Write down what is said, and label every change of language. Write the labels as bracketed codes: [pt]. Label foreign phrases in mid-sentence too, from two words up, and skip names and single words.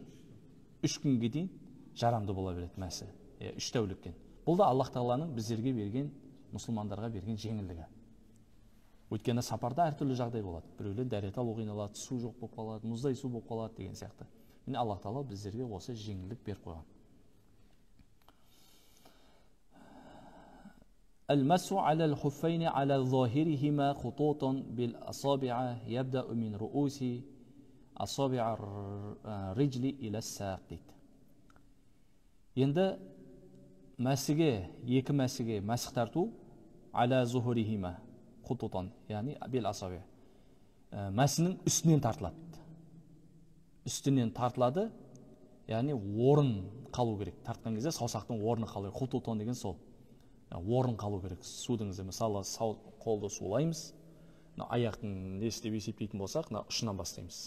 [kk] 3 күнге дейін жарамды бола береді мәсі. 3 тәуліктен. Бұл да Аллах Тағаланың біздерге берген, мұсылмандарға берген жеңілдігі. Өйткені сапарда әртүрлі жағдай болады. Біреулер дәрет алу қиналады, су жоқ болып қалады, мұздай су болып қалады деген сияқты. Міне Аллах Тағала біздерге осы жеңілдік беріп қойған. [ar] المس على الخفين على ظاهرهما خطوط بالأصابع يبدأ من رؤوس أصابع الرجل إلى الساق. [kk] Енді мәсіге, екі мәсіге мәсіх тарту [ar] على ظهورهما خطوطا, [kk] яғни بالأصابع. Мәсінің үстінен тартылады. Үстінен тартылады, яғни орын қалу керек. Тартқан кезде саусақтың орны қалу керек. Хутутон деген сол. Орын қалу керек. Судың мысалы қолды сулаймыз. Аяқтың не істеп есептейтін болсақ, ұшынан бастаймыз.